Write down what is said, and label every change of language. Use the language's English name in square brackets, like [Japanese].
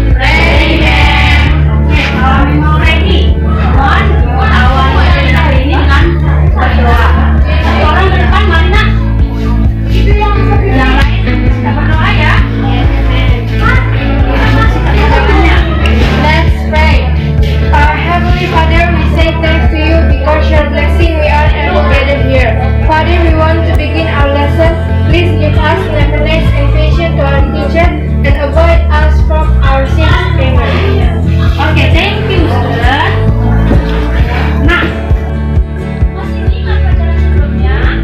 [English] Ready, ma'am. [Indonesian] Okay, kalau memang ready, mohon awal materi hari ini dengan berdoa. Satu orang ke depan, Marina. Itu yang lain sudah berdoa ya? [English] Yes, ma'am. [Indonesian] Kita masih tak berdoanya. [English] Let's pray. Our Heavenly Father, we say thanks to you because your blessing we are able gathered here. Father, we want to begin our lesson. Please give us cleverness and patience to our teacher and avoid us from our sins. Amen. Okay, thank you, student. [Indonesian] Nah, masih ingat pelajaran sebelumnya?